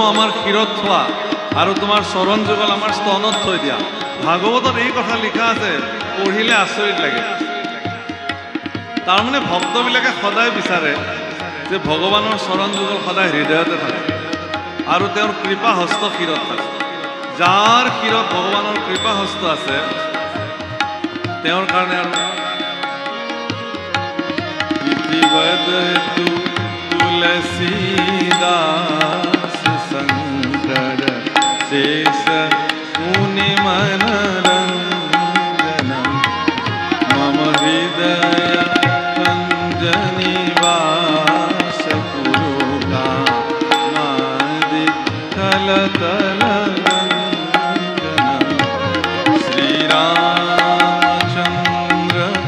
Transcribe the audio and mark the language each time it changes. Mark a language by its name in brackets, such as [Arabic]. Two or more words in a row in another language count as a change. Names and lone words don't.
[Assamese] আমাৰ শিৰত থোৱা আৰু তোমাৰ চৰণ যুগল আমাৰ স্তনত থৈ দিয়া ভাগৱতত এই কথা লিখা আছে পঢ়িলে আচৰিত লাগে তাৰমানে ভক্তবিলাকে সদায় বিচাৰে যে ভগৱানৰ চৰণ যুগল সদায় হৃদয়তে থাকে আৰু তেওঁৰ কৃপা হস্ত শিৰত থাকে যাৰ শিৰত ভগৱানৰ কৃপা হস্ত আছে তেওঁৰ কাৰণে আৰু [Awadhi] तुलसीदास शंकर शेष मुनि मनरंजन मम हृदय कंज निवास कुरु कामादि थल तल रंजन श्री रामचंद्र